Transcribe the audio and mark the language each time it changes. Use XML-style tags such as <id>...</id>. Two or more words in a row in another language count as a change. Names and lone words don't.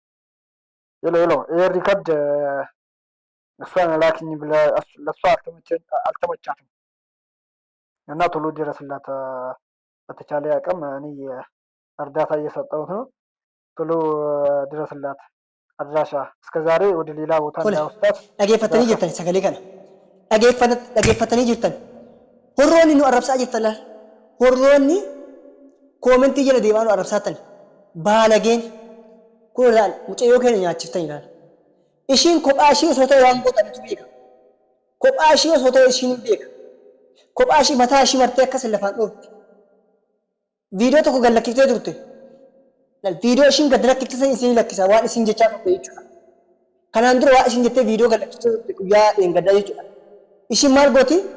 <am>ይለው ይህ ሪከርድ እሷን ላኪኝ ብለህ ለእሷ አልተመቻትም እና ቶሎ ድረስላት። በተቻለ አቅም እኔ እርዳታ እየሰጠሁት ነው። ቶሎ ድረስላት። አድራሻ እስከዛሬ ወደ ሌላ ቦታ እንዳይወስዳት።</am> <om>dhaggeeffatanii jirtan sagalee kana dhaggeeffatanii jirtan horroonni nu arrabsaa jirtan laal horroonni koomentii jala deemaa nu arrabsaatan baalageen kun ilaal mucayyoo keenya nyaachiftan ilaal ishiin kophaa ishii osoo ta'e waan godhanitu beeka kophaa ishii osoo ta'e ishiin beeka kophaa ishii mataa ishii martee akkas lafaan dhoofti viidiyoo tokko gad lakkiftee turte viidiyoo ishiin gad lakkiftisan isin lakkisa waan isin jechaa turte jechuudha kanaan dura waan isin jettee viidiyoo gad lakkiftee turte guyyaa dheengaddaa jechuudha ishiin maal gooti</om>